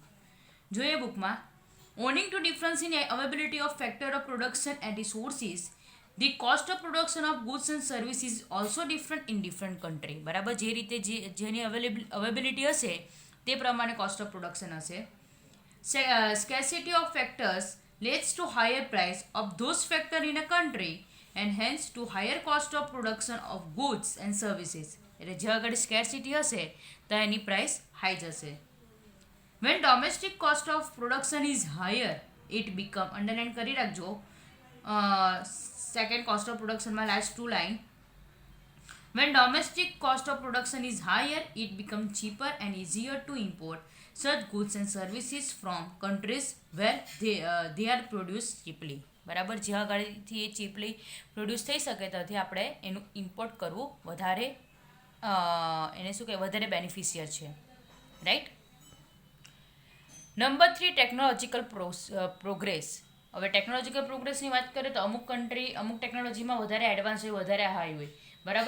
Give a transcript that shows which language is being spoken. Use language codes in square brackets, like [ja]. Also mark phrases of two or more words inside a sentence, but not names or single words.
[gu] જોઈએ બુકમાં, [en] owing to difference in availability of factor of production and resources, the cost of production of goods and service is also different in different country, બરાબર. [gu] જે રીતે જેની અવેબિલિટી હશે તે પ્રમાણે [en] cost of production [gu] હશે. [en] Scarcity of factors leads to higher price of those factors in a country and hence to higher cost of production of goods and services. [gu] એટલે જે આગળ સ્કેર્સિટી હશે તો એની પ્રાઇસ હાઈ જશે. [en] When domestic cost of production is higher, it become, [gu] અંડરલાઇન કરી રાખજો, [en] second cost of productionમાં last 2 line. When domestic cost of production is higher, it becomes cheaper and easier to import such goods and services from countries where they are produced cheaply. [gu] બરાબર, જ્યાં આગળથી એ [en] cheaply produce [gu] થઈ શકે ત્યાંથી આપણે એનું ઇમ્પોર્ટ કરવું વધારે એને શું કહેવાય, વધારે બેનિફિશિયર છે, રાઈટ. [en] Number 3, technological progress. [gu] હવે [en] technological progressની [gu] વાત કરીએ તો અમુક કન્ટ્રી અમુક ટેકનોલોજીમાં વધારે એડવાન્સ હોય, વધારે હાઈ હોય, બરાબર.